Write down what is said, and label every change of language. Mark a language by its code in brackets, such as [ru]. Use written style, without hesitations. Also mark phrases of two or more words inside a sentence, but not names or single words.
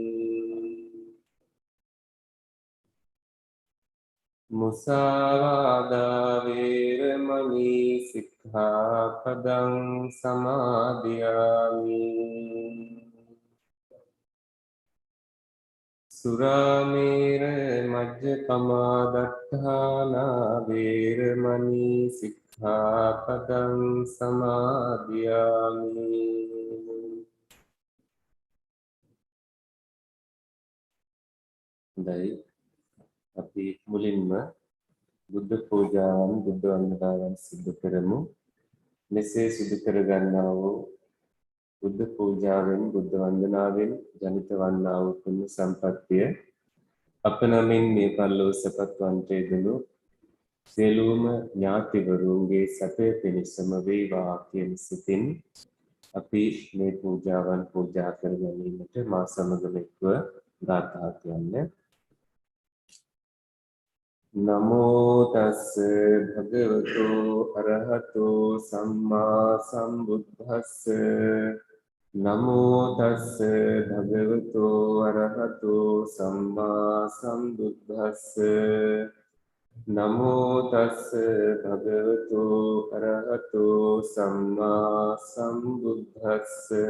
[pi] मुसावादा वेरमणि सिक्खापदं समादियामि सुरामेर मज्जपमादत्ताना वेरमणि सिक्खापदं समादियामि [si] හොඳයි අපි මුලින්ම බුද්ධ පූජාවන් බුද්ධ වන්දනාවන් සිදු කරමු මෙසේ සිදු කර ගන්නා වූ බුද්ධ පූජාවෙන් බුද්ධ වන්දනාවෙන් ජනිත වන්නා වූ පුණ්‍ය සම්පත්තිය අප නමින් මේ පල්ලෝ සපත් වන්ට යෙදුණු සියලුම ඥාතිවරුන්ගේ සැපය පිණිසම වේවා කියන සිතින් අපි මේ පූජාවන් පූජා කර ගැනීමට මා සමගම එක්ව ගාථා කියන්නේ [pi] නමෝ තස්ස භගවතු අරහතෝ සම්මා සම්බුද්දස්ස නමෝ තස්ස භගවතු අරහතෝ සම්මා සම්බුද්දස්ස නමෝ තස්ස භගවතු අරහතෝ සම්මා සම්බුද්දස්ස